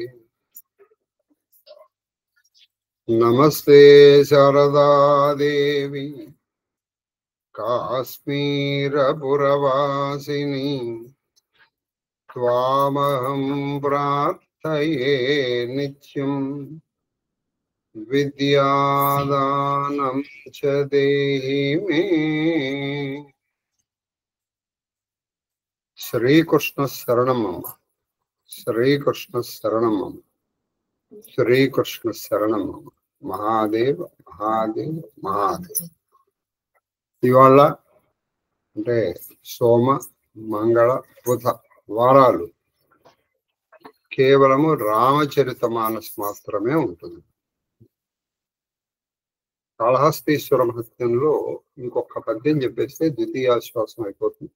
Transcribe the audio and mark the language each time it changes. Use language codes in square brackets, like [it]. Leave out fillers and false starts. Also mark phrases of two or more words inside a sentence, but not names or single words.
[sa] नमस्ते शारदा देवी काश्मीरपुरवासिनी त्वामहं प्रार्थये नित्यं विद्यादानं च देहि मे। श्रीकृष्ण शरणं श्रीकृष्ण शरणं श्रीकृष्ण शरणं महादेव महादेव महादेव। [te] ఇవాళ అంటే సోమ మంగళ బుధ వారాలు కేవలము రామచరితమానస్ మాత్రమే ఉంటుంది. కాళహస్తీశ్వర మహత్యంలో ఇంకొక పద్యం చెప్పేస్తే ద్వితీయాశ్వాసం అయిపోతుంది.